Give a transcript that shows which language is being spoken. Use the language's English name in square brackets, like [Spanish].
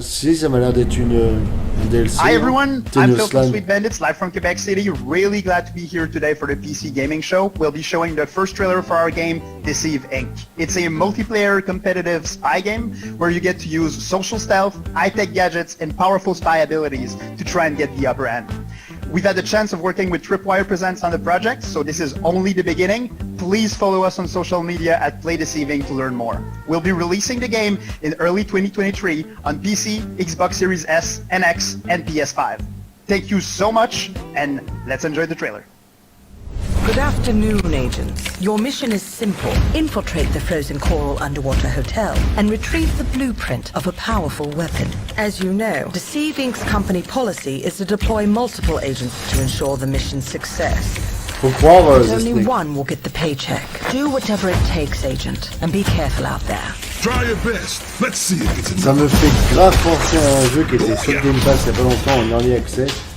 [French] Si, ça m'a l'air d'être un DLC. [English] Hi everyone, I'm Phil from Slam. Sweet Bandits, live from Quebec City. Really glad to be here today for the PC Gaming Show. We'll be showing the first trailer for our game, Deceive Inc. It's a multiplayer competitive spy game where you get to use social stealth, high-tech gadgets, and powerful spy abilities to try and get the upper hand. We've had the chance of working with Tripwire Presents on the project, so this is only the beginning. Please follow us on social media at Play Deceiving to learn more. We'll be releasing the game in early 2023 on PC, Xbox Series S, and X, and PS5. Thank you so much, and let's enjoy the trailer. Good afternoon, agents. Your mission is simple. Infiltrate the frozen coral underwater hotel and retrieve the blueprint of a powerful weapon. As you know, Deceive Inc.'s company policy is to deploy multiple agents to ensure the mission's success. But only one will get the paycheck. Do whatever it takes, agent, and be careful out there. Try your best. Let's see if it's enough. [French] Ça me fait grave penser à un jeu qui était sur Game Pass il y a pas longtemps en early access.